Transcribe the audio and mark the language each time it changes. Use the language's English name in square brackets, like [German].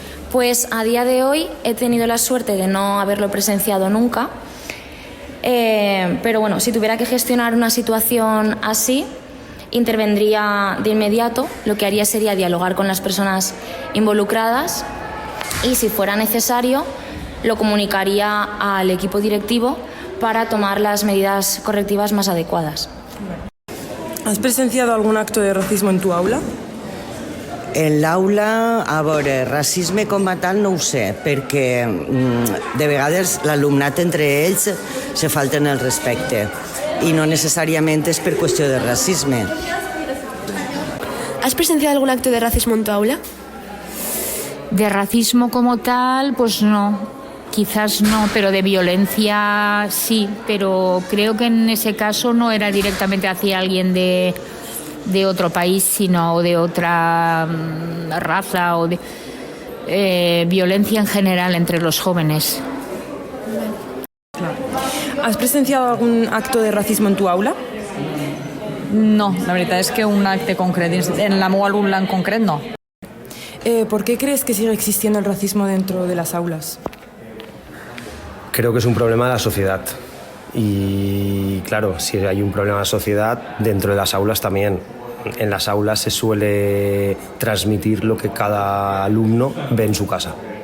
[Spanish] Pues a día de hoy he tenido la suerte de no haberlo presenciado nunca, pero bueno, si tuviera que gestionar una situación así, intervendría de inmediato, lo que haría sería dialogar con las personas involucradas y si fuera necesario lo comunicaría al equipo directivo para tomar las medidas correctivas más adecuadas. ¿Has presenciado algun acto de racismo en tu aula? [Catalan] En l'aula, a veure, racisme com a tal no ho sé, perquè de vegades l'alumnat entre ells se falten el respecte i no necessàriament és per qüestió de racisme. [Spanish] ¿Has presenciado algún acto de racismo en tu aula? De racismo como tal, pues no. Quizás no, pero de violencia sí, pero creo que en ese caso no era directamente hacia alguien de otro país, sino de otra raza o de violencia en general entre los jóvenes. ¿Has presenciado algún acto de racismo en tu aula? [Catalan] No, la veritat és que un acte concret, en la meva aula en concret no. [Spanish] ¿Por qué crees que sigue existiendo el racismo dentro de las aulas? Creo que es un problema de la sociedad. Y claro, si hay un problema de la sociedad, dentro de las aulas también. En las aulas se suele transmitir lo que cada alumno ve en su casa.